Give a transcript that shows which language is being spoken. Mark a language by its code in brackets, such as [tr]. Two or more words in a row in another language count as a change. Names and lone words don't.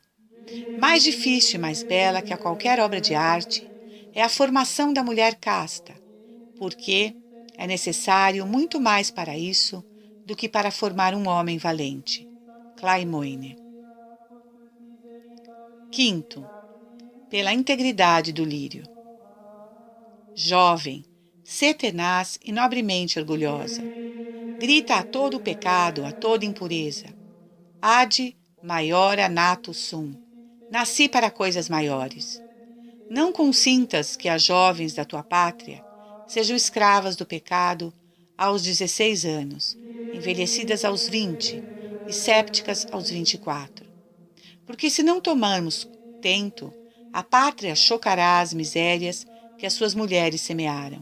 [pt] Mais difícil e mais bela que a qualquer obra de arte é a formação da mulher casta, porque é necessário muito mais para isso do que para formar um homem valente. Claimoine. Quinto, pela integridade do lírio. Jovem, sê tenaz e nobremente orgulhosa. Grita a todo o pecado, a toda impureza. [la] Ad maiora nato sum. [pt] Nasci para coisas maiores. Não consintas que as jovens da tua pátria sejam escravas do pecado aos 16 anos, envelhecidas aos 20 e sépticas aos 24. Porque se não tomarmos tento, a pátria chocará as misérias que as suas mulheres semearam.